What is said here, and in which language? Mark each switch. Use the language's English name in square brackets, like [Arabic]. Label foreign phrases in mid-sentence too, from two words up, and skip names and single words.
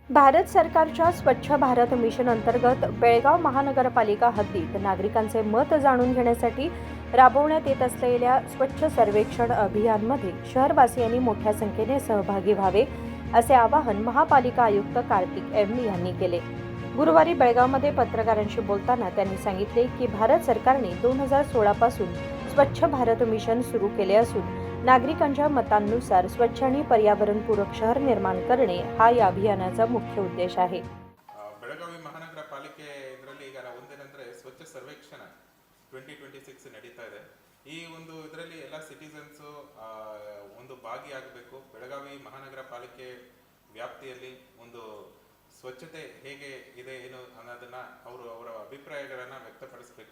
[Marathi] भारत सरकारच्या स्वच्छ भारत मिशन अंतर्गत बेळगाव महानगरपालिका हद्दीत नागरिकांचे मत जाणून घेण्यासाठी राबवण्यात येत असलेल्या स्वच्छ सर्वेक्षण अभियानमध्ये शहरवासियांनी मोठ्या संख्येने सहभागी व्हावे असे आवाहन महापालिका आयुक्त कार्तिक एम यांनी केले। गुरुवारी बेळगावमध्ये पत्रकारांशी बोलताना त्यांनी सांगितले की भारत सरकारने 2016 पासून स्वच्छ भारत मिशन सुरू केले असून नागरिकांच्या मतांनुसार स्वच्छ आणि पर्यावरणपूरक शहर निर्माण करणे हा या अभियानाचा मुख्य उद्देश आहे। [Kannada] ಬೆಳಗಾವಿ ಮಹಾನಗರ ಪಾಲಿಕೆ ಇದರಲ್ಲಿ ಈಗ ಒಂದೇನಂದ್ರೆ ಸ್ವಚ್ಛ ಸರ್ವೇಕ್ಷಣ 2026 ನಡೀತಾ ಇದೆ। ಈ ಒಂದು ಇದರಲ್ಲಿ ಎಲ್ಲ ಸಿಟಿಸನ್ಸ್ ಒಂದು ಭಾಗಿಯಾಗಬೇಕು। ಬೆಳಗಾವಿ ಮಹಾನಗರ ಪಾಲಿಕೆ ವ್ಯಾಪ್ತಿಯಲ್ಲಿ ಒಂದು ಸ್ವಚ್ಛತೆ ಹೇಗೆ ಇದೆ ಏನು ಅನ್ನೋದನ್ನ ಅವರ ಅಭಿಪ್ರಾಯಗಳನ್ನು ವ್ಯಕ್ತಪಡಿಸಬೇಕು।